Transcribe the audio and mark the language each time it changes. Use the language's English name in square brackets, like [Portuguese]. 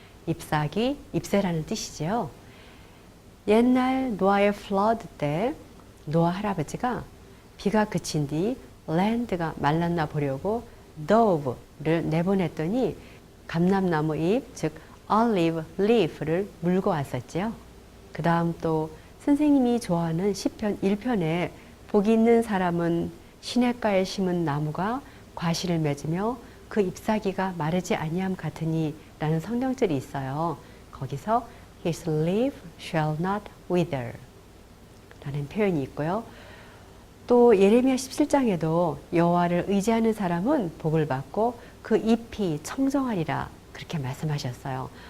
[Korean] 잎사귀, 잎새라는 뜻이죠. 옛날 노아의 flood 때 노아 할아버지가 비가 그친 뒤 랜드가 말랐나 보려고 dove를 내보냈더니 감람나무 잎, 즉 olive leaf를 물고 왔었죠. 그 다음 또 선생님이 좋아하는 시편 1편에 복이 있는 사람은 시냇가에 심은 나무가 과실을 맺으며 그 잎사귀가 마르지 아니함 같으니 라는 성경절이 있어요. [English] 거기서 His leaf shall not wither [Korean] 라는 표현이 있고요. 또 예레미야 17장에도 여호와를 의지하는 사람은 복을 받고 그 잎이 청정하리라 그렇게 말씀하셨어요.